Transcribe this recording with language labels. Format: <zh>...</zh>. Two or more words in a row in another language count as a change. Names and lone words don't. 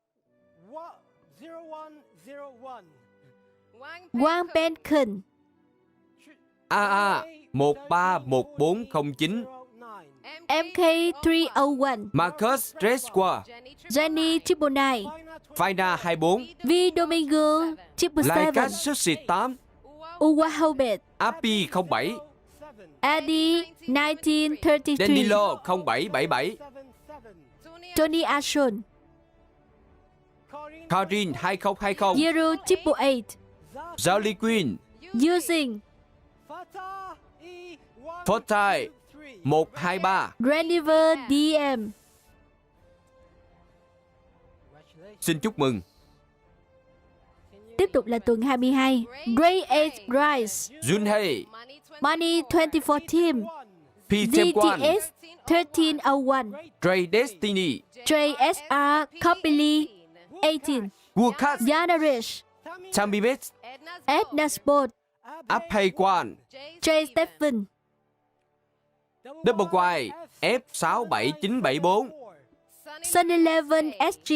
<vi>Wang Bencon, AA 131409, MK301, Marcus Tresqua, Jenny 999, Faina 24, V Domingo 777, Lycas Sushi 8, Uwa Hobet, Appy 07, Eddie 1933, Danilo 0777, Tony Ashon, Karin 2020, Zero 888, Jolly Queen, Using, Fortai 123. Reniver DM, Xin chúc mừng. tiếp tục là tuần 22. Great Age Rise, Junhei, Money 24 Team, P-Temp1, GTS 1301, Dre Destiny, JSR Copily 18, Woolcast, Yanarish, Tammy Bates, Edna Sport, Uphay1, Jay Stephen, Double Y, F67974, Sun 11 SG,</vi>